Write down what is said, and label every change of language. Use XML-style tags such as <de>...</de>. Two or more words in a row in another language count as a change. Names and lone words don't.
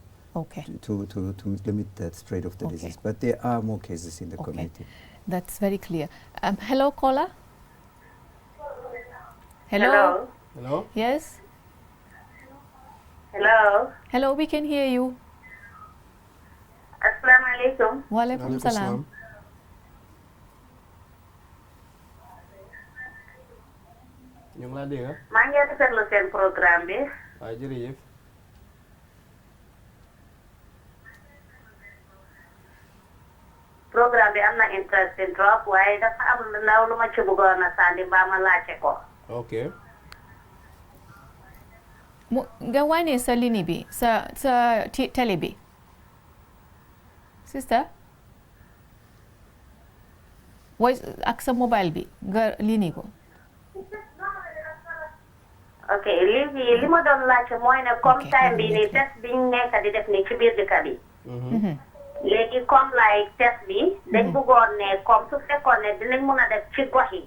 <en>Okay. To limit the spread of the disease. But there are more cases in the community. That's very clear. Hello, caller. Hello. Hello? Yes? Hello. Hello, we can hear you.</en> <ar>Assalamu alaikum. Wa alaikum salam.</ar> <wo>ñu ngi laa dégg. maa ngi rafetlu seen programme bi. waaw jërëjëf. programme bi am na interesting trop waaye dafa am ndaw lu ma ci bëggoon a sànni mbaa ma laajte ko. ok. Nga wane sa ligne bi sa télé bi. Sister. Voice ak sa mobile bi nga ligne ko. ok léegi li ma doon laajte mooy ne comme time bi nii test bi ñu nekk di def nii ci biir dëkk bi. léegi comme like test bi dañ bëggoon ne comme su fekkoon ne dinañ mën a def ci gox yi.</wo>